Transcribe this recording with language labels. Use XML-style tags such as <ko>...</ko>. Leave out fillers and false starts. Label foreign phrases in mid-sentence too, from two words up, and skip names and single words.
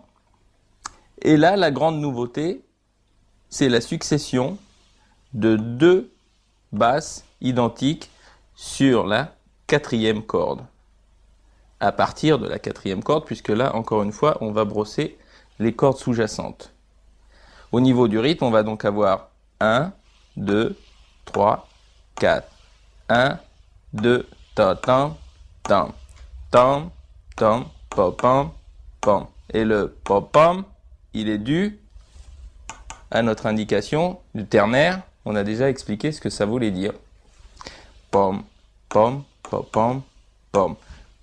<fr>Et là, la grande nouveauté, c'est la succession de 2 basses identiques sur la 4e corde. À partir de la 4e corde, puisque là, encore une fois, on va brosser les cordes sous-jacentes. Au niveau du rythme, on va donc avoir 1, 2, 3, 4. 1, 2, ta tam, tam, tam, tam, pa pam, pam. Et le pa pam, il est dû à notre indication du ternaire. On a déjà expliqué ce que ça voulait dire. Pom, pom, pa pam, pom.</fr>